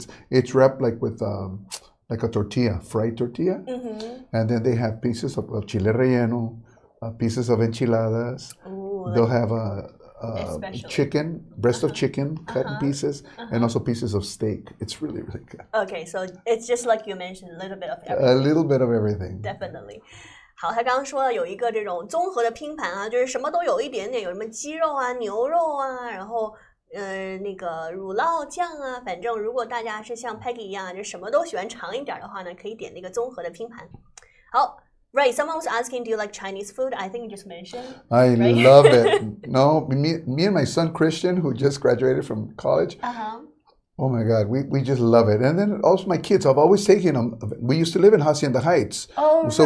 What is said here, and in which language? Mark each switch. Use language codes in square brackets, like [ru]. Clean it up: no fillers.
[en] It's wrapped like with like a tortilla, fried tortilla, and then they have pieces of chile relleno, pieces of enchiladas. Ooh, they'll have a chicken, breast of chicken cut in pieces, and also pieces of steak. It's really, really good. Okay, so it's just like you mentioned, a little bit of everything. A little bit of everything. Definitely. [zh] 好，他刚刚说了有一个这种综合的拼盘啊，就是什么都有一点点，有什么鸡肉啊、牛肉啊，然后那个乳酪酱啊，反正如果大家是像 Peggy 一样，就什么都喜欢尝一点的话呢，可以点那个综合的拼盘。好。 [en] Right, someone was asking, do you like Chinese food? I think you just mentioned. I love it. No, me and my son Christian, who just graduated from college, oh my God, we just love it. And then also my kids, I've always taken them. We used to live in Hacienda Heights. Oh, so